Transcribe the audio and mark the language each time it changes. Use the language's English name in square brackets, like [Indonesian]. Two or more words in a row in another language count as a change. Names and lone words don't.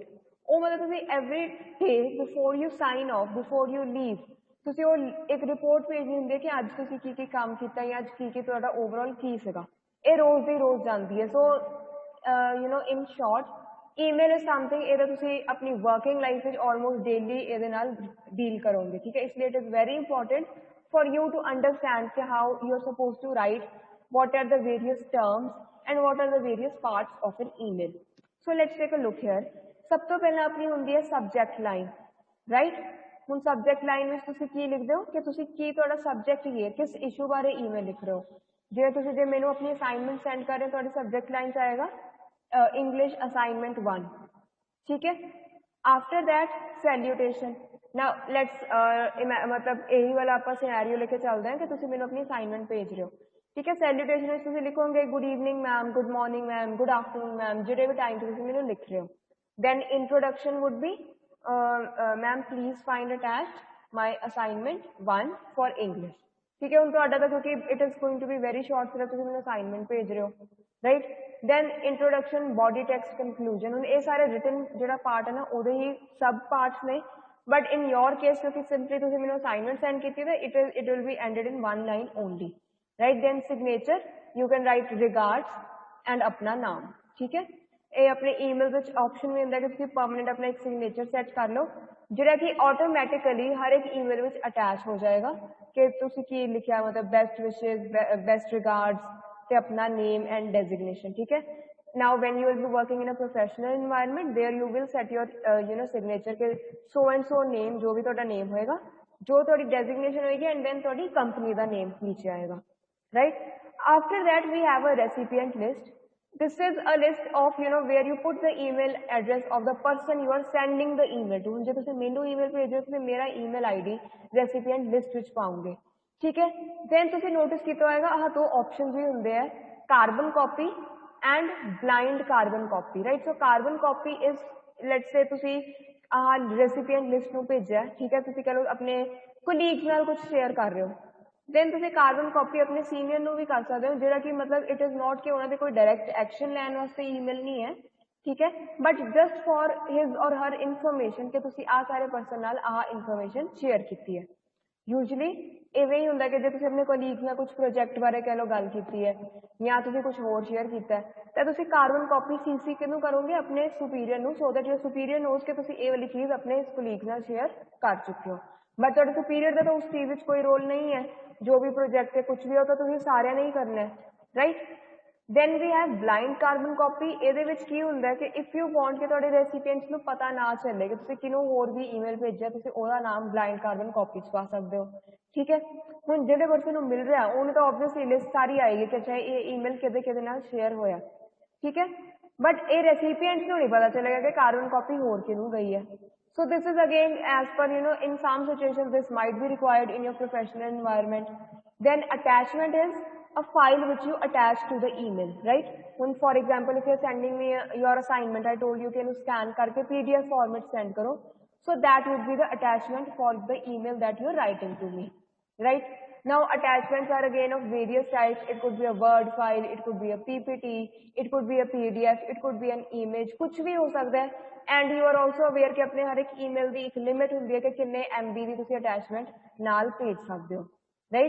[Punjabi] ਉਹ ਮਤਲਬ ਤੁਸੀਂ [English] every day before you sign off, before you leave, [Punjabi] ਤੁਸੀਂ ਉਹ ਇੱਕ ਰਿਪੋਰਟ ਭੇਜਣੀ ਹੁੰਦੀ ਹੈ ਕਿ ਅੱਜ ਤੁਸੀਂ ਕੀ ਕੀ ਕੰਮ ਕੀਤਾ ਜਾਂ ਅੱਜ ਕੀ ਕੀ ਤੁਹਾਡਾ ਓਵਰਆਲ ਕੀ ਸੀਗਾ, ਇਹ ਰੋਜ਼ ਦੀ ਰੋਜ਼ ਜਾਂਦੀ ਹੈ। [English] so you know in short email is something [Punjabi] ਇਹਦਾ ਤੁਸੀਂ ਆਪਣੀ [English] working life [Punjabi] ਵਿੱਚ [English] almost daily [Punjabi] ਇਹਦੇ ਨਾਲ ਡੀਲ ਕਰੋਗੇ, ਠੀਕ ਹੈ। ਇਸ ਲਈ [English] it is very important for you to understand how you are supposed to write, what are the various terms and what are the various parts of an email। so let's take a look here। [Punjabi] ਸਭ ਤੋਂ ਪਹਿਲਾਂ ਆਪਣੀ ਹੁੰਦੀ ਹੈ [English] subject line, right। [Punjabi] ਹੁਣ [English] subject line [Punjabi] ਵਿੱਚ ਤੁਸੀਂ ਕੀ ਲਿਖਦੇ ਹੋ ਕਿ ਤੁਸੀਂ ਕੀ ਤੁਹਾਡਾ ਸਬਜੈਕਟ ਕੀ ਹੈ, ਕਿਸ ਇਸ਼ੂ ਬਾਰੇ ਈਮੇਲ ਲਿਖ ਰਹੇ ਹੋ। ਜਿਵੇਂ ਤੁਸੀਂ ਜੇ ਮੈਨੂੰ ਆਪਣੀ [English] assignment send [Punjabi] ਕਰ ਰਹੇ ਹੋ, ਤੁਹਾਡੀ [English] subject line [Punjabi] 'ਚ ਆਏਗਾ [English] English assignment [Punjabi] 1, ਠੀਕ ਹੈ। [English] after that salutation. Now let's [Hindi] मतलब यही वाला आप सिनेरियो लेके चलते हैं कि [Punjabi] ਤੁਸੀਂ ਮੈਨੂੰ ਆਪਣੀ ਅਸਾਈਨਮੈਂਟ ਭੇਜ ਰਹੇ ਹੋ, [Hindi] ठीक है। [Punjabi] सैल्यूटेशन ਵਿੱਚ ਤੁਸੀਂ ਲਿਖੋਗੇ [English] good evening ma'am, good morning ma'am, good afternoon ma'am, [Punjabi] ਜਿਹੜੇ ਵੀ ਟਾਈਮ 'ਤੇ ਤੁਸੀਂ ਮੈਨੂੰ ਲਿਖ ਰਹੇ ਹੋ। [English] then introduction would be ma'am please find attached my assignment 1 for English, [Hindi] ठीक है। [Punjabi] ਹੁਣ ਤੁਹਾਡਾ ਤਾਂ ਕਿਉਂਕਿ [English] it is going to be very short, [Punjabi] सिर्फ ਤੁਸੀਂ ਮੈਨੂੰ ਅਸਾਈਨਮੈਂਟ ਭੇਜ ਰਹੇ ਹੋ, राइट। [English] then introduction, body text, conclusion. [Punjabi] ਹੁਣ ਇਹ ਸਾਰੇ ਰਿਟਨ ਜਿਹੜਾ ਪਾਰਟ ਹੈ ਨਾ ਉਹਦੇ ਹੀ ਸਬ ਪਾਰਟਸ ਨੇ, [English] but in your case [Punjabi] क्योंकि सिंपली ਤੁਸੀਂ ਮੈਨੂੰ [English] assignment send [Punjabi] ਕੀਤੀ ਤੇ [English] it will be ended in 1 line only, right। then signature, you can write regards and [Hindi] अपना नाम, ठीक है। [Punjabi] ਇਹ ਆਪਣੇ ਈਮੇਲ ਵਿੱਚ ਆਪਸ਼ਨ ਵੀ ਹੁੰਦਾ ਕਿ ਤੁਸੀਂ ਪਰਮਾਨੈਂਟ ਆਪਣਾ ਇੱਕ [English] signature set [Punjabi] ਕਰ ਲਓ ਜਿਹੜਾ ਕਿ ਆਟੋਮੈਟਿਕਲੀ ਹਰ ਇੱਕ ਈਮੇਲ ਵਿੱਚ ਅਟੈਚ ਹੋ ਜਾਏਗਾ ਕਿ ਤੁਸੀਂ ਕੀ ਲਿਖਿਆ, ਮਤਲਬ [English] best wishes, best regards [Punjabi] ਤੇ ਆਪਣਾ [English] name and designation, [Punjabi] ਠੀਕ ਹੈ। [English] Now when you will be working in a professional environment, there you will set your signature के so and so name, [Hindi] जो भी [Punjabi] ਤੁਹਾਡਾ name होएगा, जो ਤੁਹਾਡੀ designation होएगी, [English] and then [Punjabi] ਤੁਹਾਡੀ company ਦਾ name [Hindi] नीचे आएगा, [Punjabi] right? [English] After that we have a recipient list. This is a list of where you put the email address of the person you are sending the email to. [Punjabi] ਜੇ ਤੁਸੀਂ ਮੈਨੂੰ email ਭੇਜੋ ਤੁਸੀਂ ਮੇਰਾ [English] email ID recipient list [Punjabi] ਵਿੱਚ ਪਾਉਂਗੇ, ਠੀਕ ਹੈ। then ਤੁਸੀਂ notice ਕੀਤਾ ਹੋਏਗਾ ਆਹ ਦੋ options ਵੀ ਹੁੰਦੇ ਆ, [English] carbon copy and blind carbon copy, right? So carbon copy is, let's say [Punjabi] ਤੁਸੀਂ [English] recipient list [Punjabi] ਨੂੰ ਭੇਜਿਆ, ਠੀਕ ਹੈ, ਤੁਸੀਂ ਕਹ ਲਓ ਆਪਣੇ colleagues ਨਾਲ ਕੁਝ share ਕਰ ਰਹੇ ਹੋ, then ਤੁਸੀਂ [English] carbon copy [Punjabi] ਆਪਣੇ senior ਨੂੰ ਵੀ ਕਰ ਸਕਦੇ ਹੋ, ਜਿਹੜਾ ਕਿ ਮਤਲਬ [English] it is not [Punjabi] ਕਿ ਉਹਨਾਂ ਦੇ ਕੋਈ [English] direct action [Punjabi] ਲੈਣ ਵਾਸਤੇ email ਨਹੀਂ ਹੈ, ਠੀਕ ਹੈ, [English] but just for his or her information [Punjabi] ਕਿ ਤੁਸੀਂ ਸਾਰੇ [English] person ਨਾਲ information share [Punjabi] ਕੀਤੀ ਹੈ। यूजली ਇਵੇਂ ਹੀ ਹੁੰਦਾ ਕਿ ਜੇ ਤੁਸੀਂ ਆਪਣੇ ਕੋਲੀਗਸ ਨਾਲ ਕੁਝ ਪ੍ਰੋਜੈਕਟ ਬਾਰੇ ਕਹਿ ਲਓ ਗੱਲ ਕੀਤੀ ਹੈ ਜਾਂ ਤੁਸੀਂ ਕੁਝ ਹੋਰ ਸ਼ੇਅਰ ਕੀਤਾ ਹੈ ਤਾਂ ਤੁਸੀਂ [English] carbon copy CC [Punjabi] ਕਿਹਨੂੰ ਕਰੋਗੇ, ਆਪਣੇ ਸੁਪੀਰੀਅਰ ਨੂੰ, [English] so that your superior knows [Punjabi] ਕਿ ਤੁਸੀਂ ਇਹ ਵਾਲੀ ਚੀਜ਼ ਆਪਣੇ ਕੋਲੀਗਸ ਨਾਲ ਸ਼ੇਅਰ ਕਰ ਚੁੱਕੇ ਹੋ। ਬਟ ਤੁਹਾਡੇ ਸੁਪੀਰੀਅਰ ਦਾ ਤਾਂ ਉਸ ਚੀਜ਼ ਵਿੱਚ ਕੋਈ ਰੋਲ ਨਹੀਂ ਹੈ, ਜੋ ਵੀ ਪ੍ਰੋਜੈਕਟ ਹੈ ਕੁਝ ਵੀ ਹੋ ਤਾਂ ਤੁਸੀਂ ਸਾਰਿਆਂ ਨੇ ਹੀ ਕਰਨਾ ਹੈ, ਰਾਈਟ। [English] then we have blind carbon copy। [Punjabi] ਇਹਦੇ ਵਿੱਚ ਕੀ ਹੁੰਦਾ ਕਿ [English] if you want [Punjabi] ਕਿ ਤੁਹਾਡੇ ਰੈਸੀਪੀਐਂਟਸ ਨੂੰ ਪਤਾ ਨਾ ਚੱਲੇ ਕਿ ਤੁਸੀਂ ਕਿਹਨੂੰ ਹੋਰ ਵੀ ਈਮੇਲ ਭੇਜਿਆ, ਤੁਸੀਂ ਉਹਦਾ ਨਾਮ [English] blind carbon copy [Punjabi] 'ਚ ਪਾ ਸਕਦੇ ਹੋ, ਠੀਕ ਹੈ। ਹੁਣ ਜਿਹੜੇ ਪਰਸਨ ਨੂੰ ਮਿਲ ਰਿਹਾ ਉਹਨੂੰ ਤਾਂ [English] obviously list [Punjabi] ਸਾਰੀ ਆਏਗੀ ਕਿ ਅੱਛਾ ਇਹ ਈਮੇਲ ਕਿਹਦੇ ਕਿਹਦੇ ਨਾਲ ਸ਼ੇਅਰ ਹੋਇਆ, ਠੀਕ ਹੈ। ਬਟ ਇਹ ਰੈਸੀਪੀਐਂਟਸ ਨੂੰ ਨਹੀਂ ਪਤਾ ਚੱਲੇਗਾ ਕਿ [English] carbon copy [Punjabi] ਹੋਰ ਕਿਹਨੂੰ ਗਈ ਹੈ। [English] so this is again as per in some situations this might be required in your professional environment। then attachment is a file which you attach to the email, right? When for example if you're sending me your assignment, I told you [Hindi] कि इन्हें [English] scan करके PDF format send करो, so that would be the attachment for the email that you're writing to me, right? now attachments are again of various types। it could be a word file, it could be a PPT, it could be a PDF, it could be an image, [Hindi] कुछ भी हो सकता है। [English] and you are also aware [Hindi] कि अपने हर एक [Punjabi] email ਦੀ ਇੱਕ limit ਹੁੰਦੀ ਹੈ ਕਿ ਕਿੰਨੇ MB ਦੀ ਤੁਸੀਂ attachment ਨਾਲ ਭੇਜ ਸਕਦੇ ਹੋ, ਰਾਈਟ।